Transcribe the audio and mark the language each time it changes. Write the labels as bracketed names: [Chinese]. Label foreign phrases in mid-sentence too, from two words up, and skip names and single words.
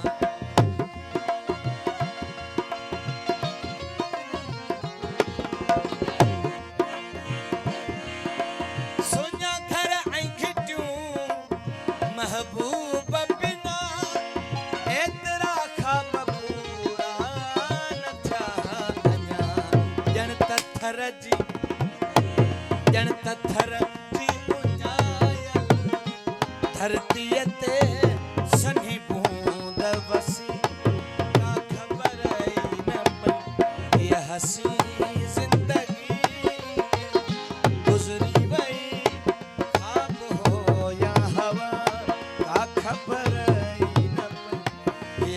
[Sindhi] सुञा घर ऐं घिटियूं महबूब बिना एतरा ख्वाब पूरा न थिया अञा। ॼण त थर जी जन तथर जी उजायल धरतीअ ते सनी बूंद वसी का खबर ही न पई। [Urdu] یہ حسی زندگی گزری وہی خواب ہو یا ہوا کا خبر ہی نہ پئی.